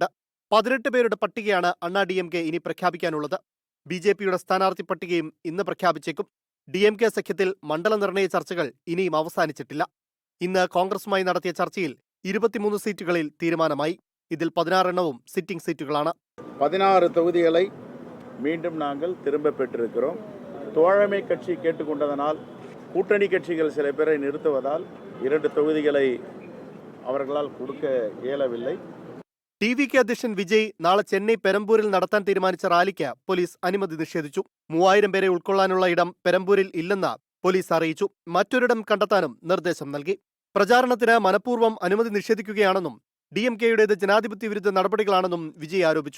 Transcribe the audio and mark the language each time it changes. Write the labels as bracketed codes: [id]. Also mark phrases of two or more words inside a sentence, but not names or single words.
[ml] 18 പേരുടെ പട്ടികയാണ് അണ്ണാ DMK ഇനി പ്രഖ്യാപിക്കാനുള്ളത്. BJPയുടെ സ്ഥാനാർത്ഥി പട്ടികയും ഇന്ന് പ്രഖ്യാപിച്ചേക്കും. DMK സഖ്യത്തിൽ മണ്ഡല നിർണയ ചർച്ചകൾ ഇനിയും അവസാനിച്ചിട്ടില്ല. ഇന്ന് കോൺഗ്രസുമായി നടത്തിയ ചർച്ചയിൽ 23 സീറ്റുകളിൽ തീരുമാനമായി. ഇതിൽ 16 എണ്ണവും സിറ്റിംഗ് സീറ്റുകളാണ്. [ta] 16 தொகுதிகளை மீண்டும் நாங்கள் திரும்ப பெற்றிருக்கிறோம். தோழமை கட்சி கேட்டுக்கொண்டதனால் கூட்டணி கட்சிகள் சில பேரை நிறுத்துவதால் 2 தொகுதிகளை அவர்களால் கொடுக்க இயலவில்லை. [ml] TVK അധ്യക്ഷൻ വിജയ് നാളെ ചെന്നൈ പെരമ്പൂരിൽ നടത്താൻ തീരുമാനിച്ച റാലിക്ക് പോലീസ് അനുമതി നിഷേധിച്ചു. 3000 പേരെ ഉൾക്കൊള്ളാനുള്ള ഇടം പെരമ്പൂരിൽ ഇല്ലെന്ന് പോലീസ് അറിയിച്ചു. മറ്റൊരിടം കണ്ടെത്താനും നിർദ്ദേശം നൽകി. പ്രചാരണത്തിന് മനഃപൂർവ്വം അനുമതി നിഷേധിക്കുകയാണെന്നും DMKയുടേത് ജനാധിപത്യ വിരുദ്ധ നടപടികളാണെന്നും വിജയ് ആരോപിച്ചു.